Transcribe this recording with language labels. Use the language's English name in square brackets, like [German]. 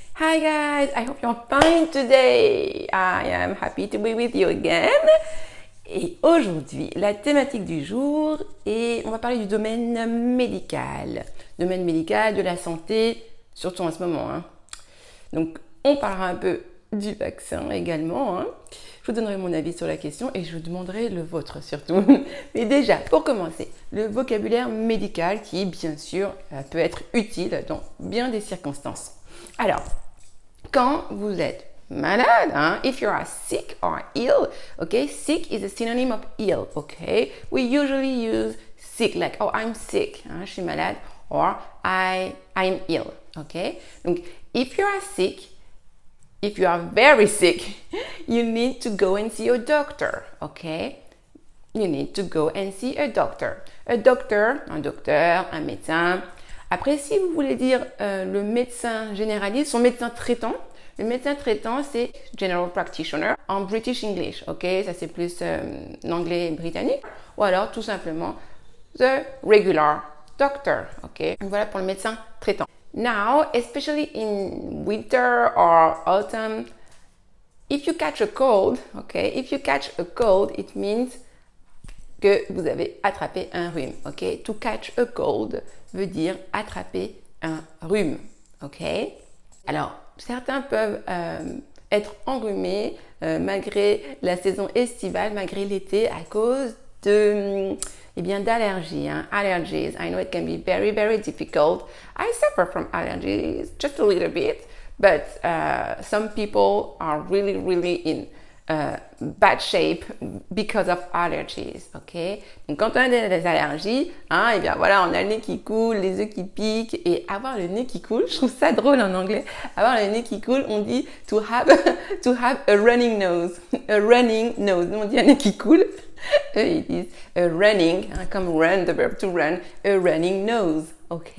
[English] Hi guys, I hope you're fine today. I am happy to be with you again. [French] Et aujourd'hui, la thématique du jour est, on va parler du domaine médical. Domaine médical, de la santé, surtout en ce moment. Donc, on parlera un peu du vaccin également. Je vous donnerai mon avis sur la question et je vous demanderai le vôtre surtout. Mais déjà, pour commencer, le vocabulaire médical qui, bien sûr, peut être utile dans bien des circonstances. Alors, quand vous êtes malade, [English] if you are sick or ill, okay, sick is a synonym of ill, okay? We usually use sick, like, oh, I'm sick, [French] je suis malade, [English] or I'm ill, okay? Donc, if you are sick, if you are very sick, you need to go and see a doctor, okay? You need to go and see a doctor. A doctor, [French] un docteur, un médecin. Après, si vous voulez dire le médecin généraliste, son médecin traitant, le médecin traitant, c'est [English] General Practitioner [French] en British English, ok? Ça, c'est plus l'anglais britannique. Ou alors, tout simplement, [English] the regular doctor, [French] ok? Voilà pour le médecin traitant. [English] Now, especially in winter or autumn, if you catch a cold, okay? If you catch a cold, it means [French] que vous avez attrapé un rhume, [English] ok? To catch a cold [French] veut dire attraper un rhume, ok? Alors, certains peuvent être enrhumés malgré la saison estivale, malgré l'été, à cause de, d'allergies, allergies. [English] I know it can be very, very difficult. I suffer from allergies just a little bit, but some people are really, really in bad shape because of allergies, ok? [French] Donc quand on a des allergies, et bien voilà, on a le nez qui coule, les yeux qui piquent, et avoir le nez qui coule, je trouve ça drôle en anglais, avoir le nez qui coule, on dit [English] to have a running nose, a running [French] nose, nous on dit un nez qui coule, eux ils disent a running, comme run, [English] the verb to run, a running nose, [French] ok?